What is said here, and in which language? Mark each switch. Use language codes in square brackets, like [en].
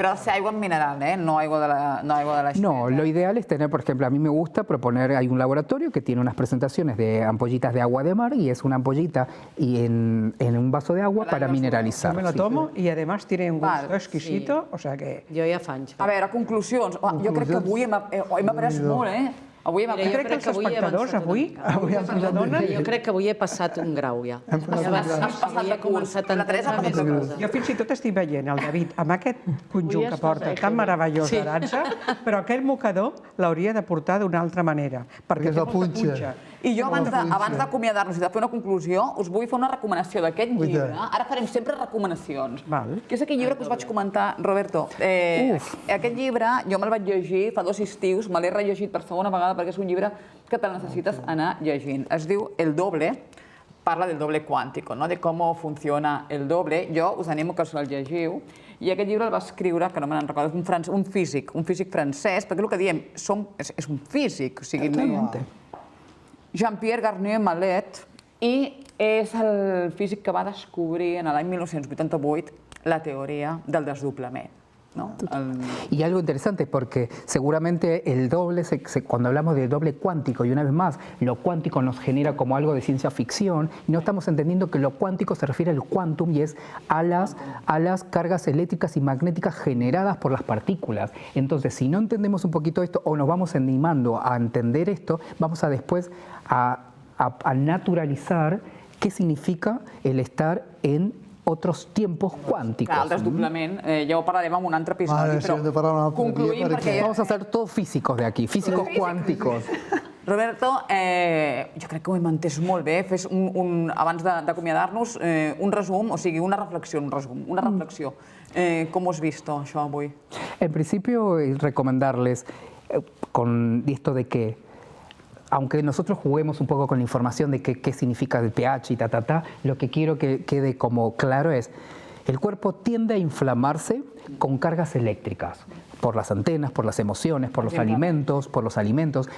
[ca] Però ha de ser aigua mineral, no aigua de la [es] No, lo ideal es tener, por ejemplo, a mí me gusta proponer, hay un laboratorio que tiene unas presentaciones de ampollitas de agua de mar, y es una ampollita y en un vaso de agua para mineralizar. Yo me lo tomo y además tiene un gusto exquisito, o sea que... [ca] Jo ja fa anys. A veure, conclusions. Jo crec que avui hem après molt, Avui hem Jo crec que els espectadors avui ens adonen... Jo crec que avui he passat un grau ja. Has passat de curs. La Teresa ha passat de curs. Jo fins i tot estic veient el David amb aquest conjunt que porta tan meravellós d'arança, però aquell mocador l'hauria de portar d'una altra manera, perquè té molta punxa. I jo, abans d'acomiadar-nos i de fer una conclusió, us vull fer una recomanació d'aquest llibre. Ara farem sempre recomanacions. Que és aquell llibre que us vaig comentar, Roberto. Aquest llibre jo me'l vaig llegir fa 2 estius, me l'he rellegit per segona vegada perquè és un llibre que te necessites anar llegint. Es diu El doble, parla del doble cuántico, de com funciona el doble. Jo us animo que us el llegiu. I aquest llibre el va escriure, que no me'n recordo, un físic francès, perquè el que diem és un físic, o sigui, Jean-Pierre Garnier-Mallet, i és el físic que va descobrir en l'any 1988 la teoría del desdoblament. [es] Y algo interesante porque seguramente el doble, cuando hablamos de doble cuántico, y una vez más, lo cuántico nos genera como algo de ciencia ficción, y no estamos entendiendo que lo cuántico se refiere al quantum y es a las cargas eléctricas y magnéticas generadas por las partículas. Entonces, si no entendemos un poquito esto o nos vamos animando a entender esto, vamos a después a naturalizar qué significa el estar en otros tiempos cuánticos. [ca] El desdoblament, ja ho parlarem en un altre episodi, però concluïm perquè... [es] Vamos a ser todos físicos de aquí, físicos cuánticos. [ca] Roberto, jo crec que ho hem entès molt bé. Fes, abans d'acomiadar-nos, un resum, o sigui, una reflexió. [es] ¿Cómo has visto [ca] això avui? [es] En principio, recomendarles con esto de que aunque nosotros juguemos un poco con la información de qué significa el pH y lo que quiero que quede como claro es, el cuerpo tiende a inflamarse con cargas eléctricas, por las antenas, por las emociones, por los alimentos.